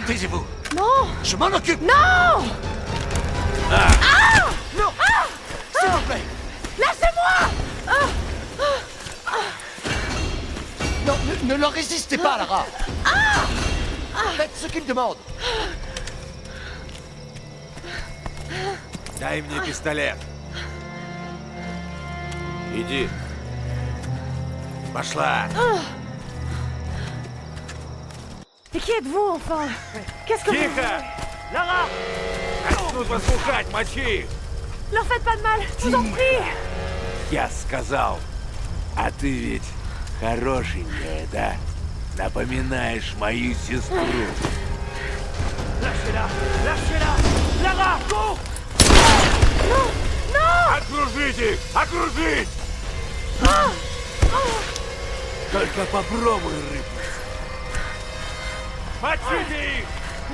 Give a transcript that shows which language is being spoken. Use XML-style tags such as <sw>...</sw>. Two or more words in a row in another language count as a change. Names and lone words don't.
<fr>Taisez-vous. Non! Je m'en occupe. Non! Non. S'il vous plaît. Lâchez-moi! Non, ne leur résistez pas, Lara. Faites ce qu'ils demandent.</fr> <ru>Дай мне пистолет. Иди. Пошла.</ru> <fr>Et qui êtes-vous, enfin? Qu'est-ce que vous...</fr> <ru>Тихо! Лара! Начнут вас пухать, мочи их!</ru> <fr>Leur faites pas de mal, je vous en prie!</fr> <ru>Я сказал. А ты ведь хорошенькая, да? Напоминаешь мою сестру.</ru> <fr>Lâchez-la! Lâchez-la! Lara, cours! Non! Non!</fr> <ru>Окружить их! Окружить! Только попробуй рыпнуть. Мочите их!</ru>